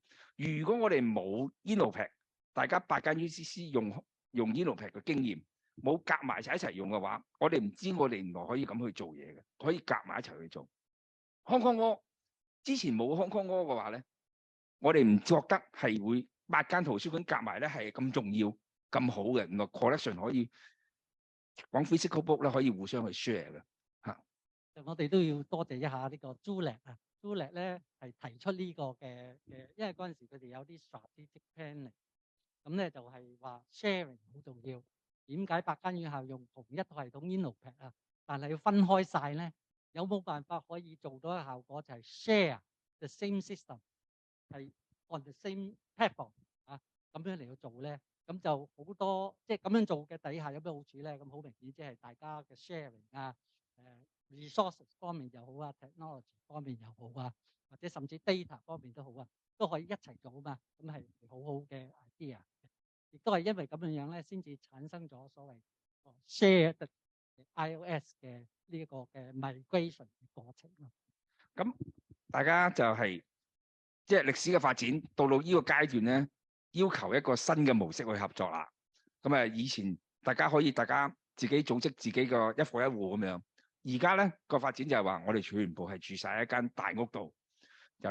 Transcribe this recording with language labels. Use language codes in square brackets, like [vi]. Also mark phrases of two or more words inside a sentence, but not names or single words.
[yue] 如果我哋冇 Innopad， 大家8間 UCC 用 Innopad 嘅經驗，冇夾埋一齊用嘅話，我哋唔知我哋原來可以咁去做嘢嘅，可以夾埋一齊去做。Hong Kong Law 之前冇 Hong Kong Law嘅話咧，我哋唔覺得係會8間圖書館夾埋咧係咁重要。咁好嘅，原來 collection 可以講 [en] physical book [yue] 咧，可以互相去 share 嘅嚇。我哋都要多謝一下呢個 Juliet 啊 ，Juliet 咧係提出呢個嘅，因為嗰陣時佢哋有啲 [en] strategic planning， [yue] 咁咧就係話 sharing 好重要。點解8間院校用同一套系統 Innopad 啊，但係要分開晒咧？有冇辦法可以做到嘅效果就係 [en] share the same system， [yue] 係 [en] on the same platform [yue] 啊，咁樣嚟到做咧？咁就好多即係咁樣做嘅底下有咩好處咧？咁好明顯即係大家嘅 sharing 啊，resources 方面又好啊 ，technology 方面又好啊，或者甚至 data 方面都好啊，都可以一齊做啊嘛。咁係好好嘅 idea，亦都係因為咁樣樣咧，先至產生咗所謂 [en] share the iOS [yue] 嘅呢一個嘅 migration 嘅過程咯。咁大家就係即係歷史嘅發展到呢個階段咧，要求一個新嘅模式去合作啦。咁啊，以前大家自己組織自己個一夥一戶咁樣，而家咧個發展就係話我哋全部係住晒一間大屋度，就